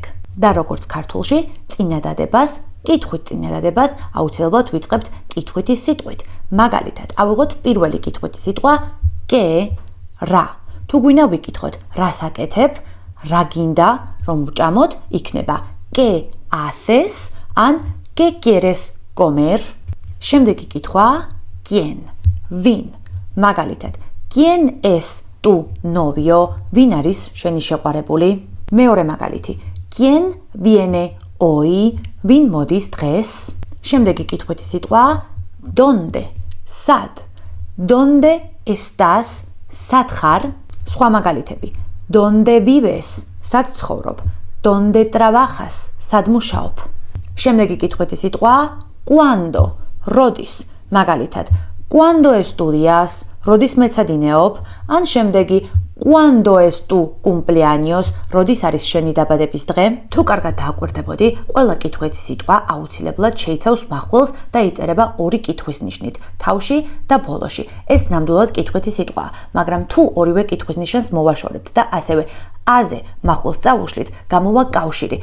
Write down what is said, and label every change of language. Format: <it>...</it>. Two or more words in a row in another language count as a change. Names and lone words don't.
<ka>და როგორც ქართულში, წინადადებას, კითხვით წინადადებას აუცილებლად ვიწყებთ კითხვითი სიტყვით. მაგალითად, ავიღოთ პირველი კითხვითი სიტყვა კე, რა. თუ გვინდა ვიკითხოთ, რას აკეთებ, რა გინდა, რომ ვჭამოთ, იქნება</ka> <es>qué haces</es> <ka>ან</ka> <es>qué quieres comer.</es> <ka>შემდეგი კითხვა quién, ვინ. მაგალითად,</ka> <es>quién es tu novio,</es> <ka>ვინ არის შენი შეყვარებული? მეორე მაგალითი</ka> <es>¿Quién viene hoy?</es> <ka>ვინ მოდის დღეს? შემდეგი კითხვითი სიტყვა ¿Dónde? სად?</ka> <es>¿Dónde estás?</es> <ka>სად ხარ? სხვა მაგალითები</ka> <es>¿Dónde vives?</es> <ka>სად ცხოვრობ?</ka> <es>¿Dónde trabajas?</es> <ka>სად მუშაობ? შემდეგი კითხვითი სიტყვა ¿Cuándo? როდის? მაგალითად</ka> <es>¿Cuándo estudias?</es> <ka>როდის მეცადინეობ? ან შემდეგი</ka> <es>¿Cuándo es tu cumpleaños?</es> <ka>როდის არის შენი დაბადების დღე? თუ კარგად დააკვირდებოდი, ყველა კითხვითი სიტყვა აუცილებლად შეიცავს მახვილს და იწერება ორი კითხვის ნიშნით, თავში და ბოლოში. ეს ნამდვილად კითხვითი სიტყვაა, მაგრამ თუ ორივე კითხვის ნიშანს მოვაშორებთ და ასევე აზე მახვილს წავუშლით, გამოვა კავშირი.</ka>